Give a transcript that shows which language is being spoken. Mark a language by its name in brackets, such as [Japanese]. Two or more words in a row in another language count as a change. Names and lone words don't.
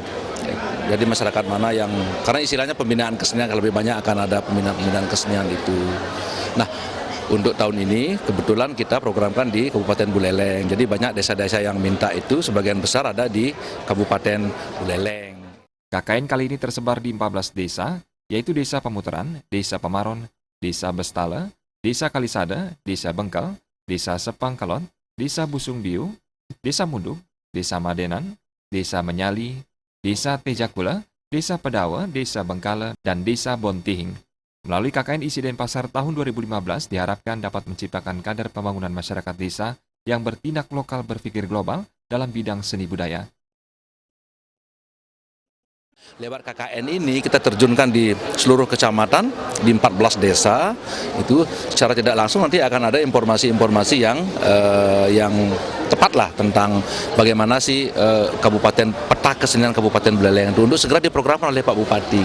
[Indonesian] Jadi masyarakat mana yang, karena istilahnya pembinaan kesenian lebih banyak akan ada pembinaan kesenian itu. Nah, untuk tahun ini kebetulan kita programkan di Kabupaten Buleleng. Jadi banyak desa-desa yang minta itu, sebagian besar ada di Kabupaten Buleleng. KKN kali ini tersebar di 14 desa, yaitu Desa Pemutaran, Desa Pemaron, Desa Bestala, Desa Kalisada, Desa Bengkel, Desa Sepangkalon, Desa Busung Biu, Desa Munduk, Desa Madenan, Desa Menyali, Desa Tejakula, Desa Pedawa, Desa Bengkala, dan Desa Bontihing. Melalui KKN ISI Denpasar tahun 2015 diharapkan dapat menciptakan kader pembangunan masyarakat desa yang bertindak lokal berpikir global dalam bidang seni budaya. Lewat KKN ini kita terjunkan di seluruh kecamatan, di 14 desa, itu secara tidak langsung nanti akan ada informasi-informasi yang tepat lah tentang bagaimana sih peta kesenian Kabupaten Buleleng itu untuk segera diprogramkan oleh Pak Bupati.